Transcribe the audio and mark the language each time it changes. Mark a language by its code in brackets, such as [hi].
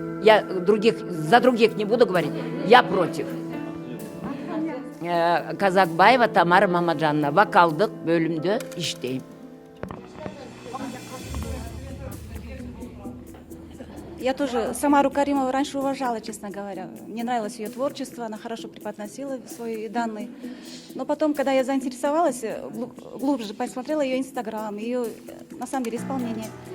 [ru] Я за других не буду говорить. Я против. [ky] Казакбаева Тамара Мамаджановна, вокалдык бөлүмдө иштейм. [ru] Я тоже Самару Каримову раньше уважала, честно говоря. Мне нравилось ее творчество, она хорошо преподносила свои данные. Но потом, когда я заинтересовалась, глубже посмотрела ее Инстаграм, ее, на самом деле, исполнение.